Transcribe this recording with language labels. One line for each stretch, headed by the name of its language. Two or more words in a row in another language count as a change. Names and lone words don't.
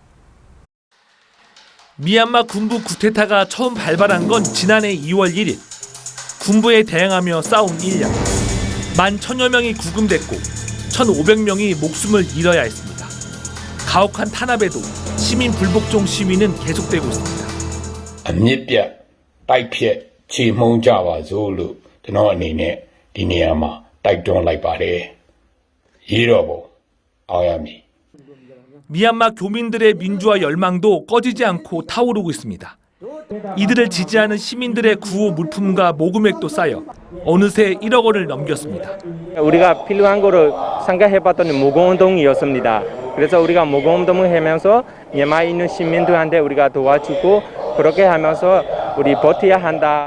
Korean: 미얀마 군부 쿠데타가 처음 발발한 건 지난해 2월 1일. 군부에 대항하며 싸운 1년. 11,000여 명이 구금됐고 1,500명이 목숨을 잃어야 했습니다. 가혹한 탄압에도 시민 불복종 시위는 계속되고 있습니다.
Burmese: အမြင့်ပြတ်တိုက်ဖြတ်ချေမှုန်းကြပါစို့လို့ကျွန်တော်အနေနဲ့ဒီနေရာမှာတိုက်တွန်းလိုက်ပါတယ်. ရေတော်ပုံအောင်ရမည်.
Korean: 미얀마 교민들의 민주화 열망도 꺼지지 않고 타오르고 있습니다. 이들을 지지하는 시민들의 구호 물품과 모금액도 쌓여 어느새 1억 원을 넘겼습니다. 우리가 필요한 거를 생각해봤더니 모금운동이었습니다. 그래서 우리가 모금운동을 하면서 미얀마에 있는 시민들한테 우리가 도와주고 그렇게 하면서 우리 버텨야 한다.